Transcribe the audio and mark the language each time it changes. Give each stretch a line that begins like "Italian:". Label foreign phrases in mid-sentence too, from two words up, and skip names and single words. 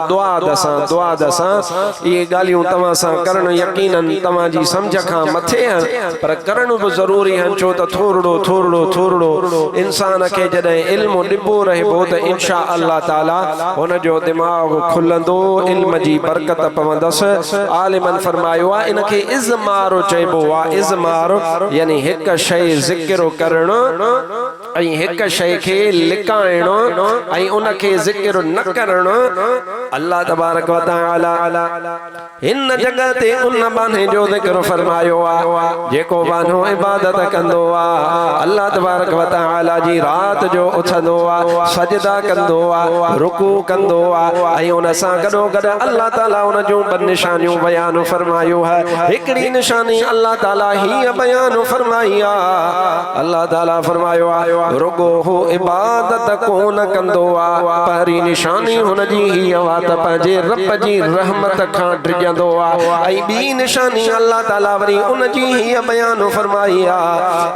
Sindhi: दुआद सां इहे ॻाल्हियूं तव्हां सां करणु यकीनन तव्हांजी सम्झ खां मथे आहिनि, पर करणु बि ज़रूरी आहिनि, छो त थोरो इंसान खे जॾहिं इल्मु ॾिबो रहिबो त
Arabic: إن شاء الله تعالى
Sindhi: हुनजो दिमाग़ खुलंदो, इल्म जी बरकत पवंदसि। आलिमनि फरमायो आहे इनखे इज़मारो चइबो आहे। इज़मारो यानी हिक शइ ज़िक्र करणु ऐं हिक शइ खे लिकाइणु ऐं उनखे ज़िक्र न करणु।
Arabic: الله تبارك وتعالى
Sindhi: हिन जगह ते उन बाने जो ज़िक्र फरमायो आहे जेको बानो इबादत कंदो आहे,
Arabic: الله تبارك وتعالى
Sindhi: जी रात जो उथंदो आहे, सजदा कंदो आहे, रुकू कंदो आहे ऐं उन सां गॾो गॾु अल्लाह ताला उन जूं ॿ निशानियूं बयान फरमायो है। हिकड़ी निशानी अल्लाह ताला ही बयान फरमाई आहे। अल्लाह ताला फरमायो आहे रुगो हो इबादत कोन कंदो आहे, पहिरीं निशानी हुन जी ही आहे त पंहिंजे रब जी रहमत खां डिॼंदो आहे, ऐं ॿी निशानी अल्लाह ताला वरी उन जी ही बयान फरमाई आहे।